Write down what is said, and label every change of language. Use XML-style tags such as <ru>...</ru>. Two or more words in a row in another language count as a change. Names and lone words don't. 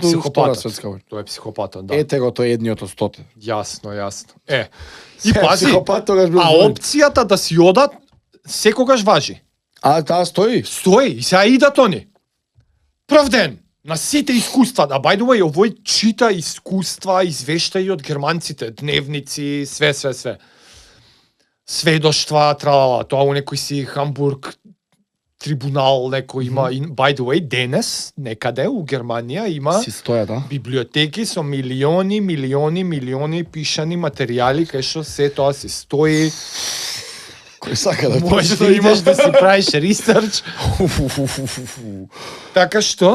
<mk>тој е у Втора светска војна. Тој е психопатот, да. Ете го тој едниот од 100. Јасно. И пази, психопат тогаш бил а воин. опцијата да си одат секогаш важи. Таа стои. Стои, и сега идат они. Прв ден, на сите искуства, да,</mk> <en>by the way,</en> <mk>овој чита искуства, извештаи од германците, дневници, све. Сведоштва, тралала, тоа у некој си Хамбург трибунал некој има,</mk> <en>by the way,</en> <mk>денес, некаде у Германија има Си стоја, да. библиотеки со милиони пишани материјали, кај што се тоа си стои. Кој сака да Може да имаш да си правиш ресерч. Така што,</mk>